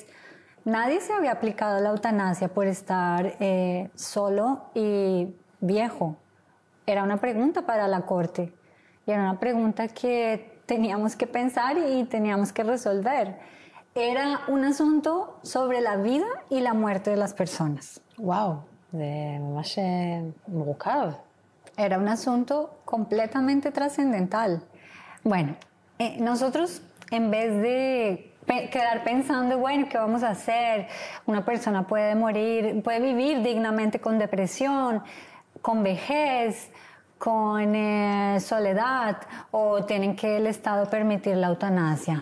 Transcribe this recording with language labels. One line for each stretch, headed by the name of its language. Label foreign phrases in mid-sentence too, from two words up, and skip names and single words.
Spanish: Nadie se había aplicado la eutanasia por estar solo y viejo. Era una pregunta para la corte y era una pregunta que teníamos que pensar y teníamos que resolver. Era un asunto sobre la vida y la muerte de las personas.
Hebrew: וואו, זה ממש מורכב.
Spanish: Era un asunto completamente trascendental. Bueno, nosotros en vez de quedar pensando, bueno, ¿qué vamos a hacer? Una persona puede morir, puede vivir dignamente con depresión, con vejez, con soledad, o tienen que el Estado permitir la eutanasia.